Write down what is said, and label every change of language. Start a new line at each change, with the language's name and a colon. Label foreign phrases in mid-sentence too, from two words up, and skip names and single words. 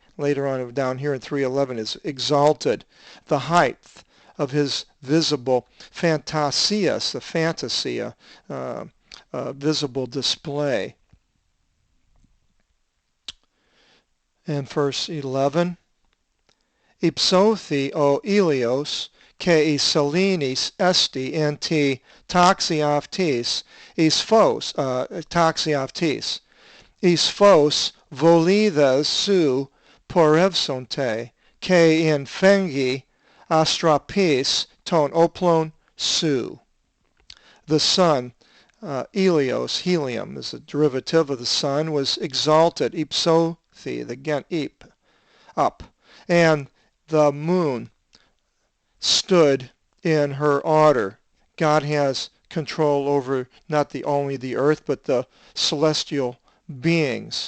English: Later on down here in 3:11 is exalted. The height of his visible fantasias, the fantasia, visible display. And verse 11,
Greek: Ὑψώθη ὁ ἥλιος, καὶ ἡ σελήνη ἔστη ἐν τῇ τάξει αὐτῆς, εἰς φῶς, τάξει αὐτῆς, εἰς φῶς βολίδες σου πορεύσονται, καὶ εἰς φέγγος ἀστραπῆς τῶν ὅπλων σου.
English: The sun, Ilios, helium, is a derivative of the sun, was exalted, ipsothi, again, ip, up, and the moon stood in her order. God has control over not only the earth, but the celestial beings.